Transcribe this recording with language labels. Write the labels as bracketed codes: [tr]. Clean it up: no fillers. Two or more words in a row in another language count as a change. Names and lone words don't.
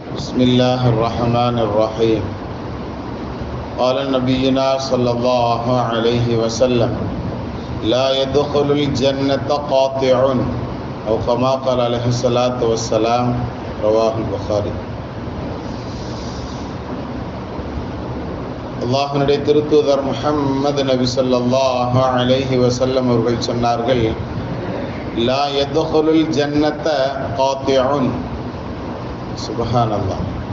[ar] بسم الله الرحمن الرحيم. قال نبينا صلى الله عليه وسلم لا يدخل الجنة قاطع أو كما قال عليه الصلاة والسلام. رواه البخاري. [ta] அல்லாஹ்வுடைய திருத்தூதர் முஹம்மது நபி [ar] صلى الله عليه وسلم [ta] அவர்கள் சொன்னார்கள், [ar] لا يدخل الجنة قاطع. سبحان الله.